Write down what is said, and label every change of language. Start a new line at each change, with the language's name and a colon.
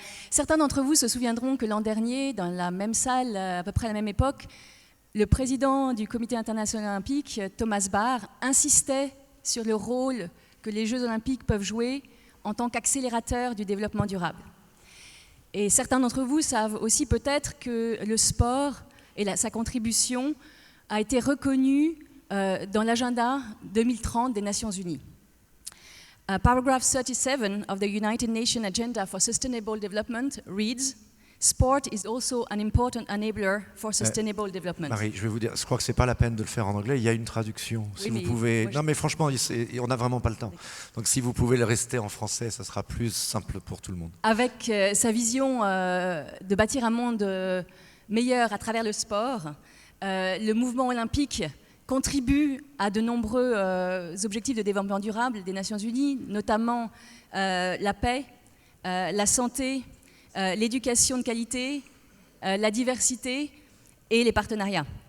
French: Certains d'entre vous se souviendront que l'an dernier, dans la même salle, à peu près à la même époque, le président du Comité international olympique, Thomas Bach, insistait sur le rôle que les Jeux olympiques peuvent jouer en tant qu'accélérateur du développement durable. Et certains d'entre vous savent aussi peut-être que le sport et sa contribution a été reconnue dans l'agenda 2030 des Nations Unies.
English: Paragraph 37 of the United Nations Agenda for Sustainable Development reads, "Sport is also an important enabler for sustainable development."
French: Marie, je vais vous dire, je crois que c'est pas la peine de le faire en anglais, il y a une traduction. Oui, Si mais vous pouvez... moi, Non mais franchement, on n'a vraiment pas le temps. Donc si vous pouvez le rester en français, ça sera plus simple pour tout le monde. Avec sa vision de bâtir un monde meilleur à travers le sport, le mouvement olympique contribue à de nombreux objectifs de développement durable des Nations Unies, notamment la paix, la santé, l'éducation de qualité, la diversité et les partenariats.